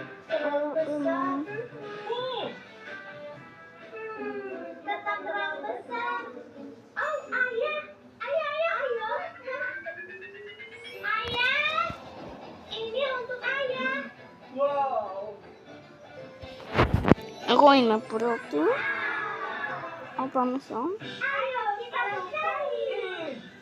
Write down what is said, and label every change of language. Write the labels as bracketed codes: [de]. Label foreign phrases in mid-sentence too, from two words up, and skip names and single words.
[id] Tetap terlalu besar. Oh, ayah. Ayo. Ayah, ini untuk ayah. Wow. [el] Εγώ είμαι πρώτη. Από μισό. [id] Ayo, kita bersaing.